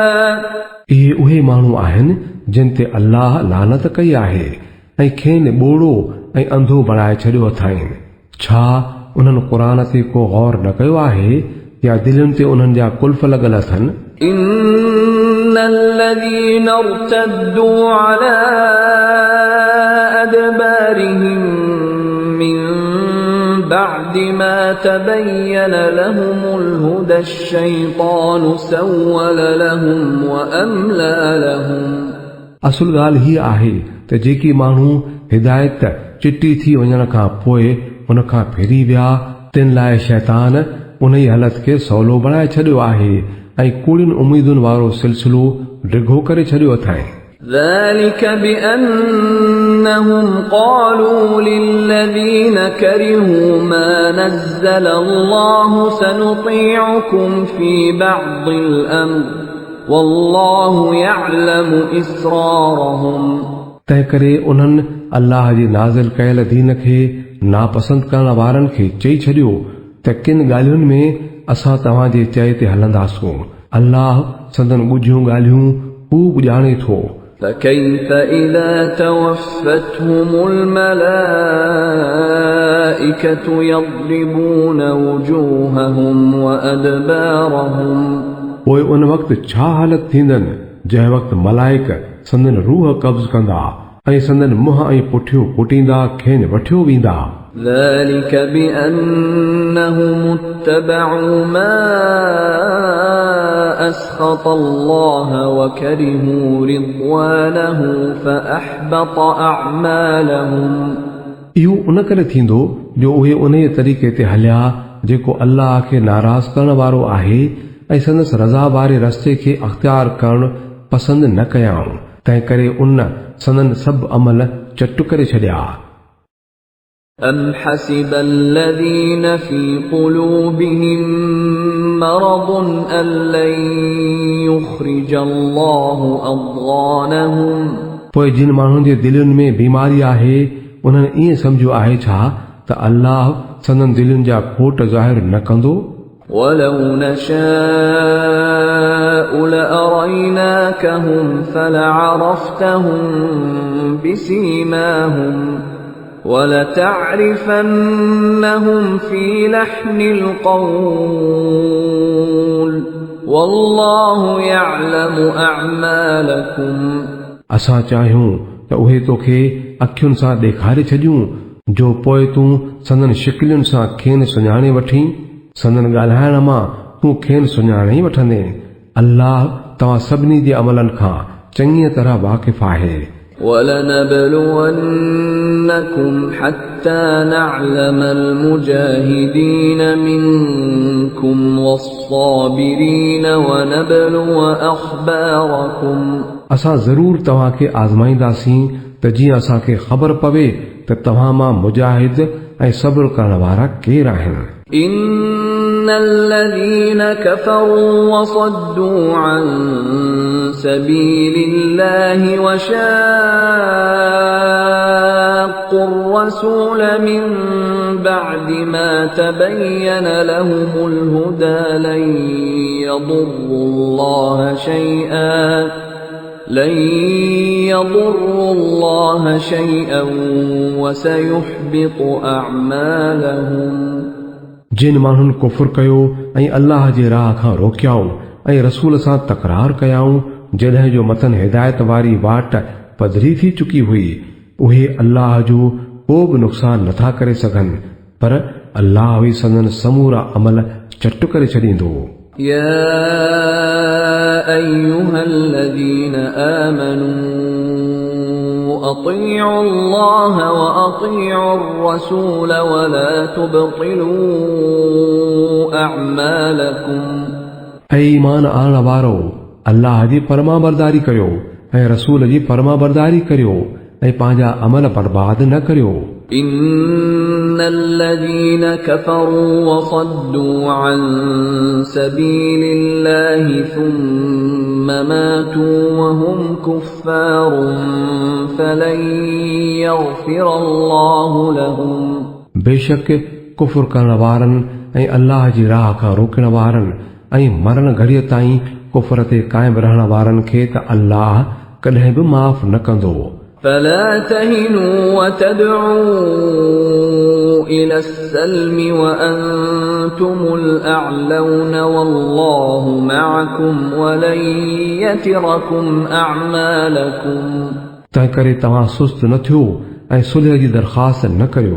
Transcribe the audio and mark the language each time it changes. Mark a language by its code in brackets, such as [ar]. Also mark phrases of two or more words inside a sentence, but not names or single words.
[sd] इहे उहे माण्हू आहिनि जिन ते अल्लाह लानत कई आहे ऐं खेनि ॿोड़ो ऐं अंधो बणाए छॾियो अथाईं। छा उन्हनि क़ुरान ते को गौर न कयो आहे या दिलनि ते उन्हनि जा कुल्फ लॻल अथनि। [ar] إن الذين ارتدوا على أدبارهم من بعد ما تبين لهم الهدى الشيطان سول لهم وأملى لهم। [sd] असुल ॻाल्हि हीअ आहे त जेकी माण्हू हिदायत चिटी थी वञण खां पोइ उन खां फिरी विया तिन लाइ शैतान उन ई हालत खे सवलो बणाए छॾियो आहे ऐं कूड़ियुनि उमीदुनि वारो सिलसिलो डिघो करे छॾियो अथाईं। [ar] ذلك بأنهم قالوا للذين كرهوا ما نزل الله سنطيعكم في بعض الأمر والله يعلم إسرارهم [sd] तंहिं करे उन्हनि अल्लाह जी नाज़िल कयल दीन खे नापसंद करण वारनि खे चई छॾियो त किन ॻाल्हियुनि में असां तव्हांजे चए ते हलंदासूं। अल्लाह संदन ॻुझियूं ॻाल्हियूं खूब ॼाणे थो। [ar] فكيف إذا توفتهم الملائكة يضربون وجوههم وأدبارهم [sd] पोइ उन वक़्तु छा हालत थींदनि जंहिं वक़्तु मलाइक संदन रूह कब्ज़ कंदा ऐं संदन मुंहं ऐं पुठियूं कुटींदा खेनि वठियो वेंदा। [ar] ذلك بأنهم اتبعوا ما أسخط الله وكرهوا رضوانه فأحبط أعمالهم [sd] इहो उन करे थींदो जो उहे उन तरीक़े ते हलिया जेको अल्लाह खे नाराज़ करण वारो आहे ऐं संदसि रज़ा वारे रस्ते खे अख़्तियार करणु पसंदि न कयाऊं। तंहिं करे उन संदन सभु अमल चट करे छॾिया। [ar] أم حسب الذين في قلوبهم مرض أن لن يخرج الله أضغانهم [sd] पोइ जिन माण्हुनि जे दिलुनि में बीमारी आहे उन्हनि ईअं सम्झो आहे छा त अल्लाह संदन दिलुनि जा खोट ज़ाहिर न कंदो। [ar] ولو نشاء لأريناكهم فلعرفتهم بسيماهم ولتعرفنهم في لحن القول والله يعلم أعمالكم [sd] असां चाहियूं त उहे तोखे अखियुनि सां ॾेखारे छॾियूं जो पोइ तूं संदन शिकिलियुनि सां खेनि सुञाणे वठी संदन ॻाल्हाइण मां तूं खेनि सुञाणे ई वठंदे। अल्लाह तव्हां सभिनी जे अमलनि खां चङीअ तरह वाक़िफ़ आहे। [ar] ولنبلونكم حتى نعلم المجاهدين منكم والصابرين ونبلو أخباركم [sd] असां ज़रूर तव्हांखे आज़माईंदासीं त जीअं असांखे ख़बर पवे त तव्हां मां मुजाहिद ऐं सब्र करण वारा केरु आहिनि। [ar] إن الذين كفروا وصدوا عن سبيل الله وشاقوا الرسول من بعد ما تبين لهم الهدى لن يضروا الله شيئا وسيحبط أعمالهم [sd] जिन माण्हुनि कुफुर कयो ऐं अल्लाह जे राह खां रोकियाऊं ऐं रसूल सां तकरार कयाऊं जॾहिं जो मतन हिदायत वारी वाट पधरी थी चुकी हुई उहे अल्लाह जो को बि नुक़सान नथा करे सघनि पर अल्लाह ई संदन समूरा अमल चट करे छॾींदो। [ar] يا أيها الذين آمنوا أطيعوا الله وأطيعوا الرسول ولا تبطلوا أعمالكم [sd] ऐं ईमान आणण वारो अल्लाह जी फरमाबरदारी करियो ऐं रसूल जी फरमाबरदारी करियो ऐं पंहिंजा अमल बर्बाद न करियो। [ar] إن الذين كفروا وصدوا عن سبيل الله ثم ماتوا وهم كفار فلن يغفر الله لهم [sd] बेशक कुफुर करण वारनि ऐं अल्लाह जी राह खां रोकण वारनि ऐं मरण घड़ीअ ताईं कुफर ते क़ाइम रहण वारनि खे त अल्लाह कॾहिं बि माफ़ न कंदो। [ar] فلا تهنوا وتدعوا إلى السلم وأنتم الأعلون والله معكم ولن يتركم أعمالكم [sd] तंहिं करे तव्हां सुस्त न थियो ऐं सुलह जी दरख़्वास्त न करियो।